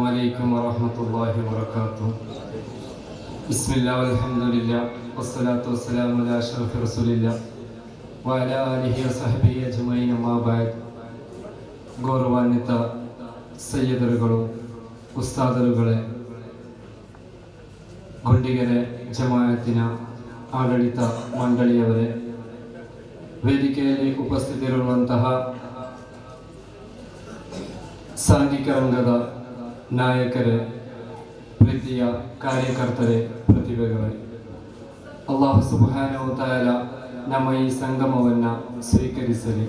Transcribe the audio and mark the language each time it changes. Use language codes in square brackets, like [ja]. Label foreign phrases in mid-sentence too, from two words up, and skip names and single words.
[ar] عليكم ورحمة الله وبركاته. بسم الله والحمد لله والصلاة والسلام على أشرف رسول الله وعلى آله وصحبه أجمعين أما بعد. [kn] ಗೌರವಾನ್ವಿತ ಸಯ್ಯದರುಗಳು, ಉಸ್ತಾದರುಗಳೇ, ಗುಂಡಿಗೆರೆ ಜಮಾಯತಿನ ಆಡಳಿತ ಮಂಡಳಿಯವರೇ, ವೇದಿಕೆಯಲ್ಲಿ ಉಪಸ್ಥಿತರಿರುವಂತಹ ಸಾಂಘಿಕ ರಂಗದ ನಾಯಕರೇ, ಪ್ರೀತಿಯ ಕಾರ್ಯಕರ್ತರೇ, ಪ್ರತಿಭೆಗಳೇ, ಅಲ್ಲಾಹ್ [ar] سبحانه وتعالى [kn] ನಮ್ಮ ಈ ಸಂಗಮವನ್ನು ಸ್ವೀಕರಿಸಲಿ.